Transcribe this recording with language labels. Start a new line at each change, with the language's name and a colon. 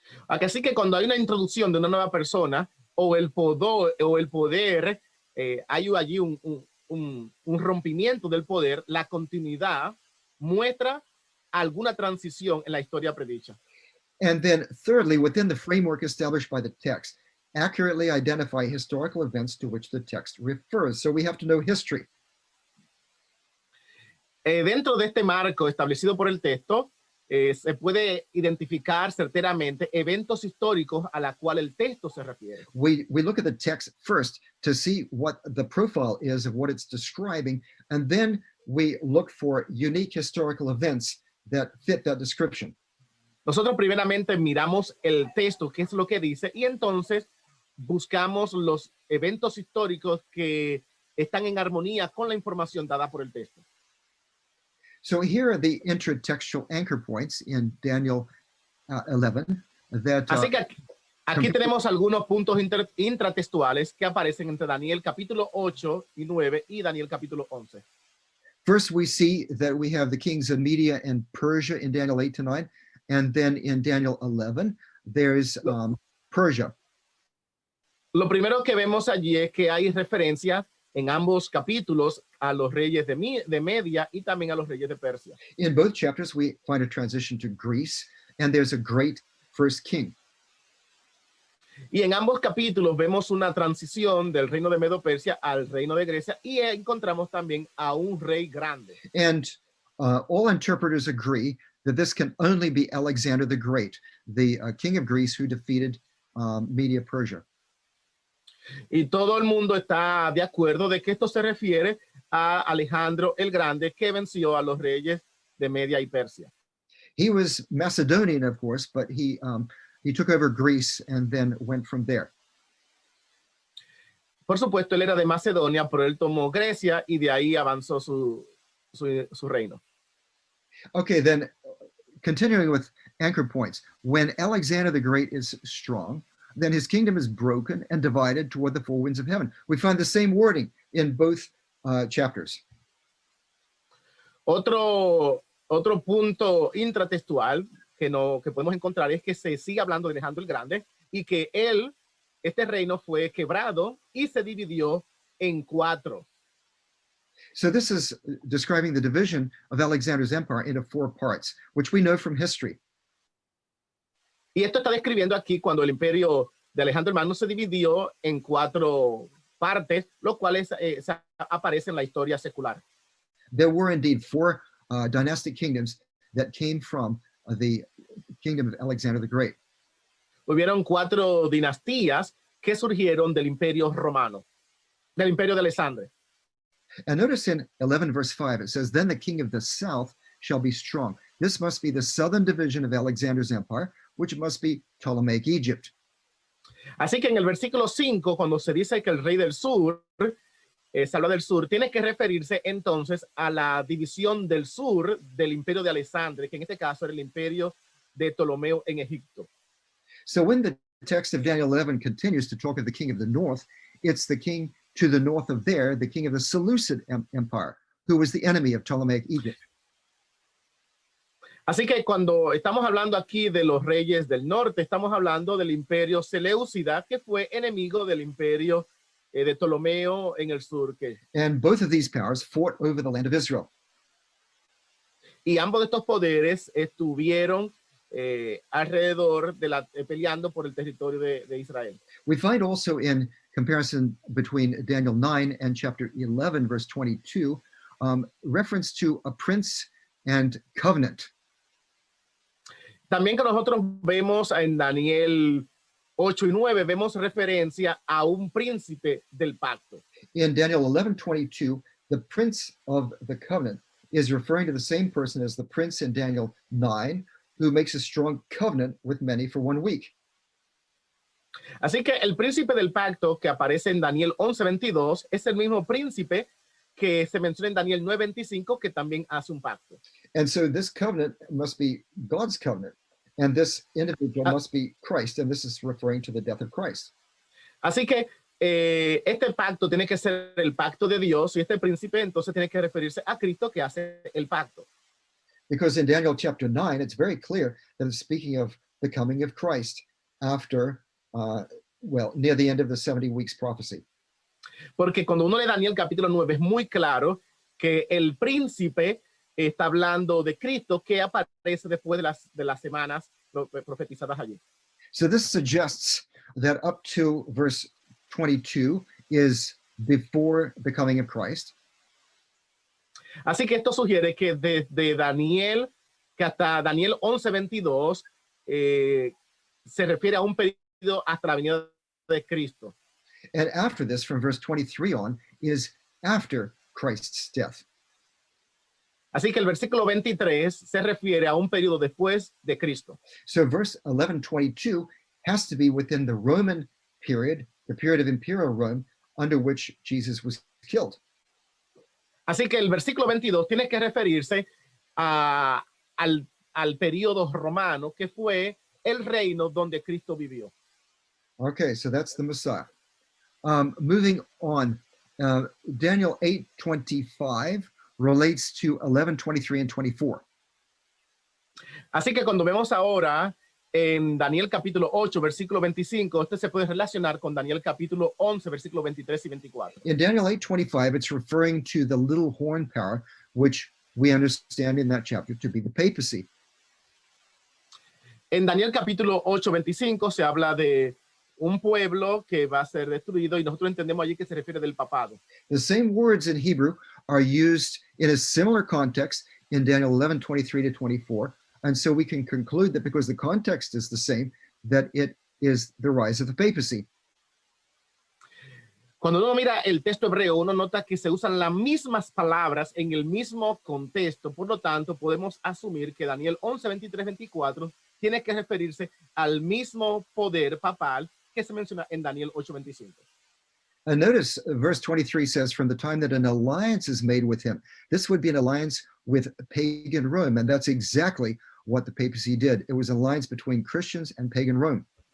Spanish: Así que cuando hay una introducción de una nueva persona o el poder, hay allí un rompimiento del poder, la continuidad muestra alguna transición en la historia predicha.
English: And then thirdly, within the framework established by the text, accurately identify historical events to which the text refers. So we have to know history.
Spanish: Dentro de este marco establecido por el texto, se puede identificar certeramente eventos históricos a la cual el texto se refiere.
English: We look at the text first to see what the profile is of what it's describing, and then we look for unique historical events that fit that description.
Spanish: Nosotros primeramente miramos el texto, qué es lo que dice, y entonces buscamos los eventos históricos que están en armonía con la información dada por el texto.
English: So here are the intratextual anchor points in Daniel 11 that
Spanish: Así que aquí tenemos algunos puntos intratextuales que aparecen entre Daniel capítulo 8 y 9 y Daniel capítulo 11.
English: first we see that we have the kings of Media and Persia in Daniel 8 to 9, and then in Daniel 11 there's Persia.
Spanish: Lo primero que vemos allí es que hay referencia en ambos capítulos a los reyes de Media y también a los reyes de Persia.
English: In both chapters, we find a transition to Greece, and there's a great first king.
Spanish: Y en ambos capítulos vemos una transición del reino de Medo-Persia al reino de Grecia, y encontramos también a un rey grande.
English: And all interpreters agree that this can only be Alexander the Great, the king of Greece who defeated Media-Persia.
Spanish: Y todo el mundo está de acuerdo de que esto se refiere a Alejandro el Grande, que venció a los reyes de Media y Persia.
English: He was Macedonian, of course, but he took over Greece and then went from there.
Spanish: Por supuesto, él era de Macedonia, pero él tomó Grecia y de ahí avanzó su reino.
English: Okay, then continuing with anchor points. When Alexander the Great is strong, then his kingdom is broken and divided toward the four winds of heaven. We find the same wording in both chapters.
Spanish: Otro punto intratextual que podemos encontrar es que se sigue hablando de Alejandro el Grande y que este reino fue quebrado y se dividió en 4.
English: So this is describing the division of Alexander's empire into 4 parts, which we know from history.
Spanish: Y esto está describiendo aquí cuando el imperio de Alejandro el Magno se dividió en 4 partes, los cuales aparecen en la historia secular.
English: There were indeed 4 dynastic kingdoms that came from the kingdom of Alexander the Great.
Spanish: Hubieron 4 dinastías que surgieron del imperio romano, del imperio de Alexandre.
English: And notice in 11 verse 5, it says, then the king of the south shall be strong. This must be the southern division of Alexander's empire, which must be Ptolemaic Egypt.
Spanish: Así que en el versículo 5, cuando se dice que el rey del sur, se habla del sur, tiene que referirse entonces a la división del sur del imperio de Alexandre, que en este caso era el imperio de Ptolomeo en Egipto.
English: So when the text of Daniel 11 continues to talk of the king of the north, it's the king to the north of there, the king of the Seleucid empire, who was the enemy of Ptolemaic Egypt.
Spanish: Así que cuando estamos hablando aquí de los reyes del norte, estamos hablando del imperio Seleucida, que fue enemigo del imperio de Ptolomeo en el sur.
English: And both of these powers fought over the land of Israel.
Spanish: Y ambos de estos poderes estuvieron alrededor peleando por el territorio de Israel.
English: We find also in comparison between Daniel 9 and chapter 11, verse 22, reference to a prince and covenant.
Spanish: También que nosotros vemos en Daniel 8 y 9 vemos referencia a un príncipe del pacto.
English: In Daniel 11:22, the prince of the covenant is referring to the same person as the prince in Daniel 9, who makes a strong covenant with many for 1 week.
Spanish: Así que el príncipe del pacto que aparece en Daniel 11:22 es el mismo príncipe que se menciona en Daniel 9:25, que también hace un pacto.
English: And so this covenant must be God's covenant, and this individual must be Christ, and this is referring to the death of Christ.
Spanish: Así que este pacto tiene que ser el pacto de Dios, y este príncipe entonces tiene que referirse a Cristo, que hace el pacto.
English: Because in Daniel chapter 9, it's very clear that it's speaking of the coming of Christ after, near the end of the 70 weeks prophecy.
Spanish: Porque cuando uno lee Daniel capítulo 9 es muy claro que el príncipe está hablando de Cristo, que aparece después de las semanas profetizadas allí.
English: So this suggests that up to verse 22 is before the coming of Christ.
Spanish: Así que esto sugiere que desde Daniel, que hasta Daniel 11:22 se refiere a un periodo hasta la venida de Cristo.
English: And after this, from verse 23 on, is after Christ's death.
Spanish: Así que el versículo 23 se refiere a un periodo después de Cristo.
English: So verse 11:22 has to be within the Roman period, the period of imperial Rome, under which Jesus was killed.
Spanish: Así que el versículo 22 tiene que referirse al periodo romano, que fue el reino donde Cristo vivió.
English: Okay, so that's the Messiah. Moving on, Daniel 8:25 relates to 11:23 and 24.
Spanish: Así que cuando vemos ahora en Daniel capítulo 8, versículo 25, este se puede relacionar con Daniel capítulo 11, versículo 23 y 24.
English: In Daniel 8:25, it's referring to the little horn power, which we understand in that chapter to be the papacy.
Spanish: En Daniel capítulo 8, 25 se habla de un pueblo que va a ser destruido, y nosotros entendemos allí que se refiere del papado.
English: The same words in Hebrew are used in a similar context in Daniel 11:23 to 24. And so we can conclude that because the context is the same, that it is the rise of the papacy.
Spanish: Cuando uno mira el texto hebreo, uno nota que se usan las mismas palabras en el mismo contexto. Por lo tanto, podemos asumir que Daniel 11, 23, 24 tiene que referirse al mismo poder papal que se menciona en Daniel 8, 25.
English: And notice verse 23 says, from the time that an alliance is made with him. This would be an alliance with pagan Rome, and that's exactly what the papacy did. It was an alliance between Christians and pagan Rome.